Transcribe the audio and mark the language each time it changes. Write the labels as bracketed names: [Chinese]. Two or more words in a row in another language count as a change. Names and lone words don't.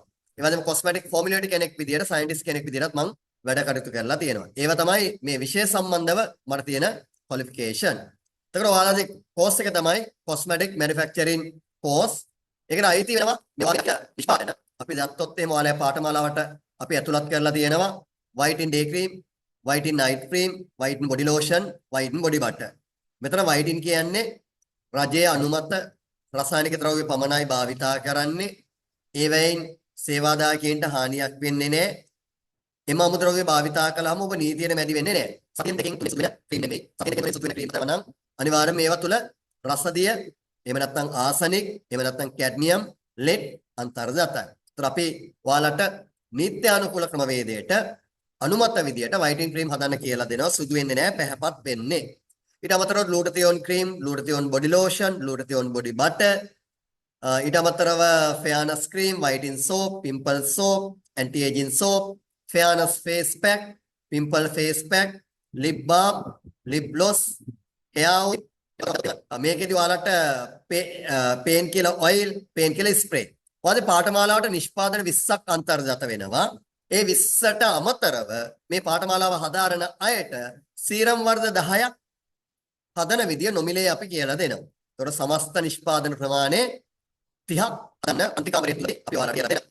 [Sinhala] ඒ වගේම [English] cosmetic formulator [Sinhala] කෙනෙක් විදියට සයන්ටිස්ට් කෙනෙක් විදියටත් මම වැඩ කටයුතු කරලා තියෙනවා. ඒව තමයි මේ විෂය සම්බන්ධව මට තියෙන ක්වොලිෆිකේෂන්. එතකොට ඔයාලගේ කෝස් එක තමයි [English] cosmetic manufacturing course. [Sinhala] ඒකට අයිති වෙනවා මේ වගේ නිෂ්පාදන. අපි දැක්කොත් එහෙම ඔයාලගේ පාඨමාලාවට අපි ඇතුළත් කරලා තියෙනවා [English] whiten day cream, whiten night cream, whiten body lotion, whiten body butter. [Sinhala] මෙතන whiten කියන්නේ රජයේ අනුමත රසායනික ද්‍රව්‍ය පමණයි භාවිතා කරන්නේ. ඒවයින් සේවාදායකයන්ට හානියක් වෙන්නේ නැහැ. එම අමුද්‍රව්‍ය භාවිතා කළාම ඔබ නීතියට මැදි වෙන්නේ නැහැ. සතියෙන් දෙකකින් තුනක් වෙන ක්‍රීම් නෙමෙයි. සතියෙන් දෙකකින් සුදු වෙන ක්‍රීම් තමයි නම් අනිවාර්යයෙන් මේවා තුල රසදිය, එහෙම නැත්නම් ආසනික්, එහෙම නැත්නම් කැඩ්මියම්, ලෙඩ් අන්තර්ගතයි. ඒතර අපි ඔයාලට නිත්‍යානුකූල ක්‍රමවේදයට අනුමත විදියට [English] whitening cream [Sinhala] හදන්න කියලා දෙනවා. සුදු වෙන්නේ නැහැ, පැහැපත් වෙන්නේ. ඊට අමතරව [English] glutathione cream, glutathione body lotion, glutathione body butter, [Sinhala] ඊට අමතරව [English] fairness cream, whitening soap, pimple soap, anti-aging soap, fairness face pack, pimple face pack, lip balm, lip gloss, hair oil. [Sinhala] මේකෙදි ඔයාලට [English] pain killer oil, pain killer spray. [Sinhala] ඔයාලේ පාඨමාලාවට නිෂ්පාදන 20ක් අන්තර්ගත වෙනවා. ඒ 20ට අමතරව මේ පාඨමාලාව හදාරන අයට සීරම් වර්ධ 10ක් හදන විදිය නොමිලේ අපි කියලා දෙනවා. ඒතකොට සමස්ත නිෂ්පාදන ප්‍රමාණය 30ක් ගන්න අන්තිකාමරයේ අපි ඔයාලට කියලා දෙනවා.